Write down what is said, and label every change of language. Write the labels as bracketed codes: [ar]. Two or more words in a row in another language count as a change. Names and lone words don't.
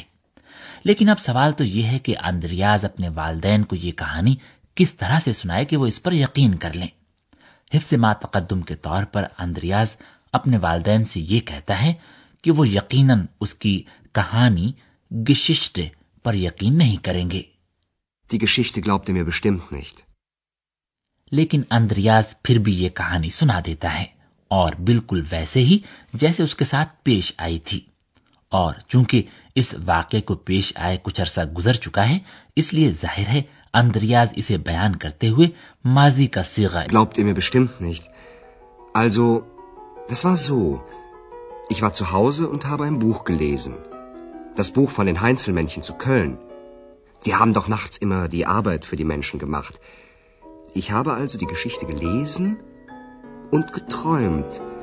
[ur] لیکن اب سوال تو یہ ہے کہ آندریاس اپنے والدین کو یہ کہانی کس طرح سے سنائے کہ وہ اس پر یقین کر لیں. حفظ ما تقدم کے طور پر آندریاس اپنے والدین سے یہ کہتا ہے کہ وہ یقیناً اس کی کہانی गिशिष्टे پر یقین نہیں کریں گے। [de] Die Geschichte glaubt er mir bestimmt nicht। [ur] لیکن آندریاس پھر بھی یہ کہانی سنا دیتا ہے اور بالکل ویسے ہی جیسے اس کے ساتھ پیش آئی تھی. اور چونکہ اس واقعے کو پیش آئے کچھ عرصہ گزر چکا ہے، اس لیے ظاہر ہے آندریاس اسے بیان کرتے ہوئے ماضی کا صیغہ [de] Glaubt ihr mir bestimmt nicht। Also, das war so। Ich war zu Hause und habe ein Buch gelesen। Das Buch von den Heinzelmännchen zu Köln। Die haben doch nachts immer die Arbeit für die Menschen gemacht। Ich habe also die Geschichte gelesen und geträumt.